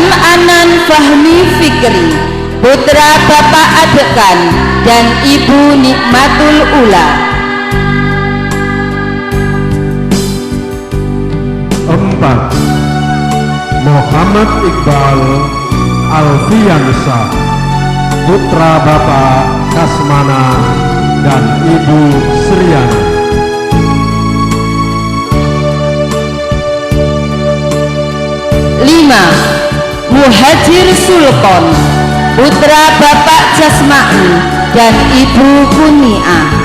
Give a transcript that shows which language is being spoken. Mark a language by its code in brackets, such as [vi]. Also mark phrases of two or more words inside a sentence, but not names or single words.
[id] Anan Fahmi Fikri, putra Bapak Adekan dan Ibu Nikmatul Ula. 4. Muhammad Iqbal Alfiansa, putra Bapak Kasmana dan Ibu Sriana. 5. Muhajir Sulkon, putra Bapak Jasma'i dan Ibu Kunia.